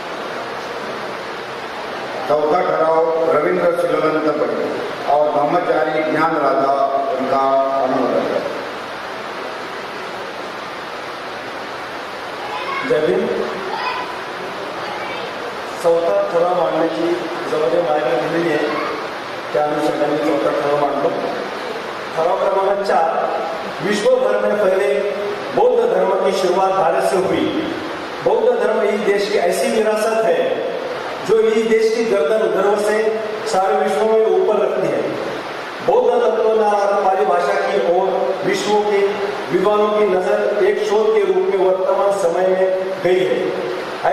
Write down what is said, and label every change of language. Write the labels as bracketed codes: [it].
[hi] चौथा ठराव रविंद्र सिलवंत पटेल और ब्रह्मचारी ज्ञान राजा उनका अनुमोदन करें। जय भीम। [mr] चौथा ठराव मांडण्याची जबाबदारी माझ्याकडे दिलेली आहे, त्या अनुषंगाने चौथा ठराव मांडलो। [hi] ठराव क्रमांक 4, विश्वभर में फैले बौद्ध धर्म की शुरुआत भारत से हुई। बौद्ध धर्म इस देश की ऐसी विरासत है जो इस देश की गर्दन गर्व से सारे विश्व में ऊपर रखती है। बौद्ध तत्वज्ञान और पाली भाषा की ओर विश्व के विद्वानों की नजर एक शोध के रूप में वर्तमान समय में गई है।